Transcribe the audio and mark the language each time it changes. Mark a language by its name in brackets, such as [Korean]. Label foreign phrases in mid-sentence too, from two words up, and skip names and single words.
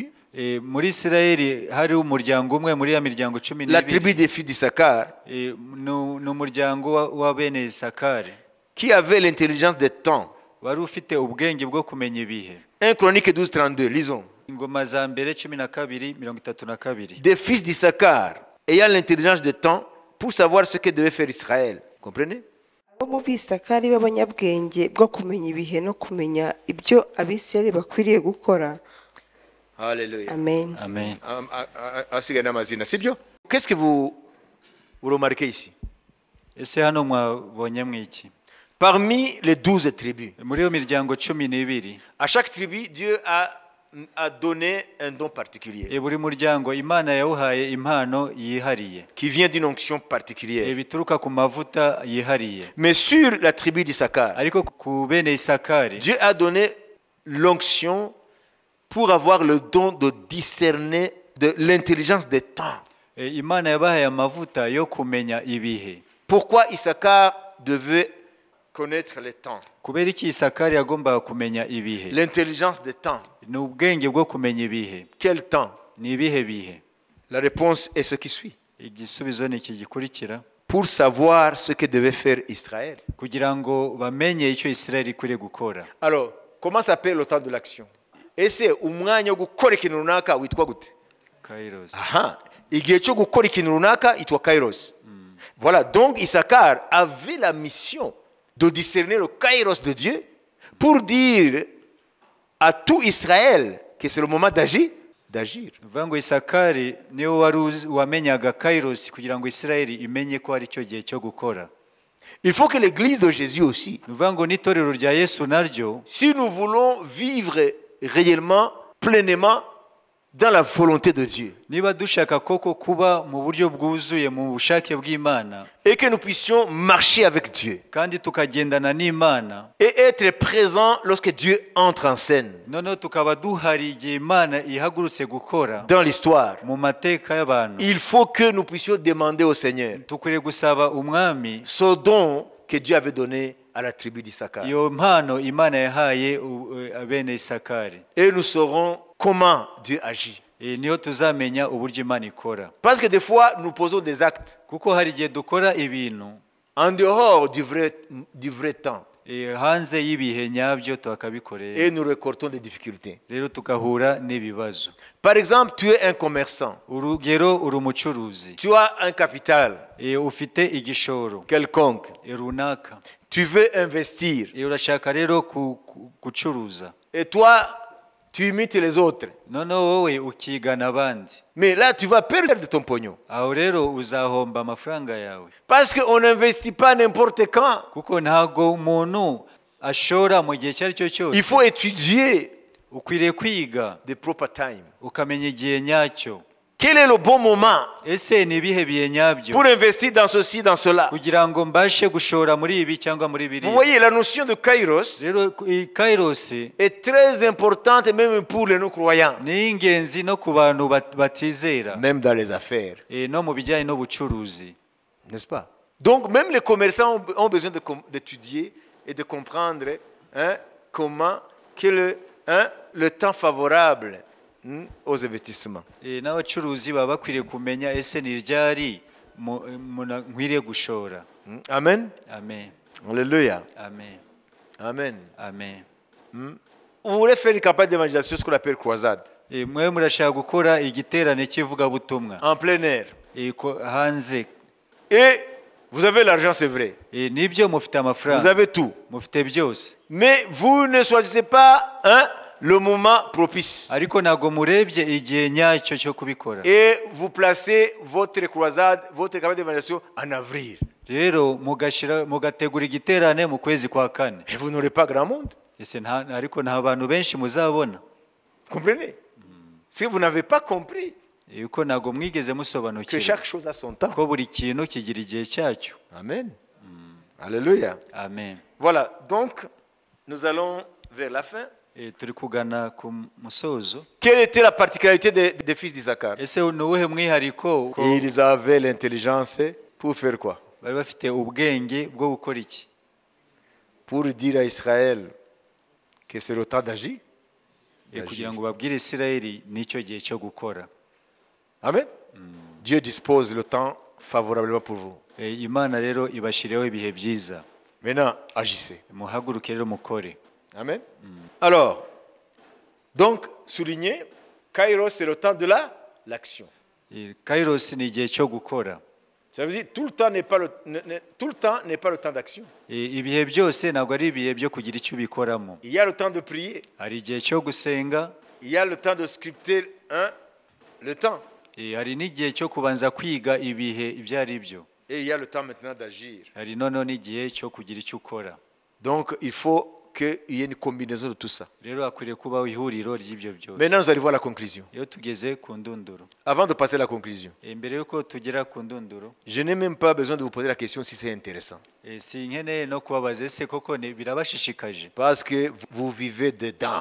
[Kinyarwanda] Muri Isirayeli hari umuryango umwe muri ya miryango 12. [French] La tribu des fils d'Issachar. [Kinyarwanda] Ni umuryango wa bene Isakari. [French] Qui avait l'intelligence des temps. [Kinyarwanda] Wari ufite ubwenge bwo kumenya ibihe. [French] 1 Chronique 12:32, lisons. [Kinyarwanda] Ingoma za mbere 12:32. [French] Des fils d'Issachar ayant l'intelligence des temps pour savoir ce que devait faire Israël. Comprenez? [Kinyarwanda] abo mu Bisakari b'abanyabwenge bwo kumenya ibihe no kumenya ibyo Abisirayeli bakwiriye gukora. Alléluia. Amen. Amen. [French] Qu'est-ce que vous remarquez ici? [Kinyarwanda] Ese hano mwabonye mwiki? [French] Parmi les 12 tribus, [Kinyarwanda] Muri yo miryango 12, [French] à chaque tribu, Dieu a donné un don particulier [Kinyarwanda] buri muryango Imana yawuhaye impano yihariye. [French] qui vient d'une onction particulière. [Kinyarwanda] Bituruka ku mavuta yihariye. [French] Mais sur la tribu d'Issachar, [Kinyarwanda] Ariko ku bene Isakari, [French] Dieu a donné l'onction pour avoir le don de discerner de l'intelligence des temps. [Kinyarwanda] Imana yabahaye amavuta yo kumenya ibihe. [French] Pourquoi Issachar devait connaître les temps? [Kinyarwanda] Kubera iki Isakari yagombaga kumenya ibihe? [French] L'intelligence des temps. [Kinyarwanda] Ni ubwenge bwo kumenya ibihe. [French] Quel temps? [Kinyarwanda] Ni ibihe bihe? [French] La réponse est ce qui suit. [Kinyarwanda] Igisubizo ni iki gikurikira. [French] Pour savoir ce que devait faire Israël. [Kinyarwanda] Kugira ngo bamenye icyo Isirayeli ikwiriye gukora. [French] Alors, comment s'appelle le temps de l'action? [Kinyarwanda] Ese umwanya wo gukora ikintu runaka witwa gute? Kairos. Aha, igihe cyo gukora ikintu runaka itwa kairos. [French] Voilà, donc Issachar avait la mission de discerner le kairos de Dieu pour dire à tout Israël que c'est le moment d'agir. [Kinyarwanda] Bivuga ngo Isakari niwe wamenyaga Kairos kugira ngo Isirayeli imenye ko ari cyo gihe cyo gukora. [French] Il faut que l'église de Jésus aussi, [Kinyarwanda] Bivuga ngo n'itorero rya Yesu naryo, [French] si nous voulons vivre réellement, pleinement dans la volonté de Dieu, [Kinyarwanda] niba dushaka koko kuba mu buryo bwuzuye mu bushake bw'Imana, [French] et que nous puissions marcher avec Dieu [Kinyarwanda] kandi tukagendana n'Imana, [French] et être présents lorsque Dieu entre en scène [Kinyarwanda] noneho tukaba duhari igihe Imana ihagurutse gukora [French] dans l'histoire, [Kinyarwanda] mu mateka y'abantu, [French] il faut que nous puissions demander au Seigneur [Kinyarwanda] tukwiriye gusaba umwami [French] ce don que Dieu avait donné à la tribu d'Issachar. [Kinyarwanda] iyo mpano Imana yahaye abene Isakari. [French] Et nous saurons comment Dieu agit. [Kinyarwanda] Niyo tuzamenya uburyo Imana ikora. [French] Parce que des fois, nous posons des actes [Kinyarwanda] Kuko hari igihe dukora ibintu [French] en dehors du vrai temps [Kinyarwanda] hanze y'ibihe nyabyo tukabikorera, [French] et nous récoltons des difficultés. [Kinyarwanda] rero tukahura n'ibibazo. [French] Par exemple, tu es un commerçant, [Kinyarwanda] Urugero, uri umucuruzi, [French] tu as un capital [Kinyarwanda] ufite igishoro [French] quelconque, [Kinyarwanda] runaka, [French] tu veux investir [Kinyarwanda] urashaka rero gucuruza, [French] et toi, tu imites les autres. [Kinyarwanda] noneho wowe ukigana abandi, [French] Mais là, tu vas perdre ton pognon. [Kinyarwanda] aho rero uzahomba amafaranga yawe. [French] Parce qu'on n'investit pas n'importe quand. [Kinyarwanda] Kuko ntabwo umuntu ashora mu gihe icyo ari cyo [French] Il [Kinyarwanda] cyose. [French] faut étudier [Kinyarwanda] Ukwiriye kwiga [English] the proper time. [Kinyarwanda] ukamenya igihe nyacyo. [French] Quel est le bon moment [Kinyarwanda] Ese ni ibihe bihe nyabyo [French] pour investir dans ceci, dans cela? [Kinyarwanda] kugira ngo mbashe gushora muri ibi cyangwa muri [French] Vous [Kinyarwanda] biriya? [French] voyez, la notion de kairos [Kinyarwanda] Rero Kairos [French] est très importante même pour les non-croyants, [Kinyarwanda] ni ingenzi no ku bantu batizera, [French] même dans les affaires, [Kinyarwanda] no mu bijyanye n'ubucuruzi. [French] n'est-ce pas? Donc même les commerçants ont besoin d'étudier et de comprendre comment le temps favorable aux investissements. [Kinyarwanda] N'abacuruzi baba bakwiriye kumenya ese ni ryari nkwiriye gushora. Amen. Amen. Alléluia. Amen. Amen. Amen. [French] Vous voulez faire une campagne d'évangélisation, ce qu'on appelle croisade, [Kinyarwanda] mwe murashaka gukora igiterane cy'ivugabutumwa [French] en plein air. [Kinyarwanda] hanze. [French] Et vous avez l'argent, c'est vrai. [Kinyarwanda] Nibyo mufite [French] Vous [Kinyarwanda] amafaranga, [French] avez tout. [Kinyarwanda] mufite byose, [French] Mais vous ne choisissez pas le moment propice. [Kinyarwanda] ariko ntabwo murebye igihe nyacyo cyo kubikora. [French] Et vous placez votre croisade, votre campagne d'évangélisation en avril. [Kinyarwanda] Rero mugategura igiterane mu kwezi kwa kane. [French] Et vous n'aurez pas grand monde. [Kinyarwanda] Ariko nta bantu benshi muzabona. [French] Comprenez? C'est que vous n'avez pas compris [Kinyarwanda] yuko ntabwo mwigeze [French] que [Kinyarwanda] musobanukirwa [French] chaque chose a son temps. [Kinyarwanda] ko buri kintu kigira igihe cyacyo. Amen. Alléluia. Amen. [French] Voilà, donc nous allons vers la fin. [Kinyarwanda] Turi kugana ku musozo. [French] Quelle était la particularité des fils d'Isaacar? [Kinyarwanda] Ese ni uwuhe mwihariko? [French] Ils avaient l'intelligence pour faire quoi? [Kinyarwanda] Bari bafite ubwenge bwo gukora iki? [French] Pour dire à Israël que c'est le temps d'agir. [Kinyarwanda] Kugira ngo babwire Isirayeli nicyo gihe cyo gukora. Amen. [French] Dieu dispose le temps favorablement pour vous. [Kinyarwanda] Imana rero ibashiriyeho ibihe byiza. [French] Maintenant, agissez. [Kinyarwanda] Muhaguruke rero mukore. Amen. [French] Alors, donc, soulignez, Kairos, c'est le temps de l'action. [Kinyarwanda] Kairos ni igihe cyo gukora. [French] Ça veut dire tout le temps n'est pas le temps d'action. [Kinyarwanda] Ibihe byose ntabwo ari ibihe byo kugira icyo ubikoramo. [French] Il y a le temps de prier. [Kinyarwanda] Hari igihe cyo gusenga. [French] Il y a le temps de sculpter le temps. [Kinyarwanda] Hari n'igihe cyo kubanza kwiga ibihe ibyo ari byo. [French] Et il y a le temps maintenant d'agir. [Kinyarwanda] Hari noneho n'igihe cyo kugira icyo ukora. [French] Donc il faut qu'il y ait une combinaison de tout ça. [Kinyarwanda] Rero hakwiriye kubaho ihuriro ry'ibyo byose. [French] Maintenant nous allons voir la conclusion. [Kinyarwanda] Iyo tugeze ku ndunduro. [French] Avant de passer à la conclusion, [Kinyarwanda] mbere yuko tugera ku ndunduro, [French] je n'ai même pas besoin de vous poser la question si c'est intéressant. [Kinyarwanda] Si nkeneye no kubabaza ese koko birabashishikaje. [French] Parce que vous vivez dedans.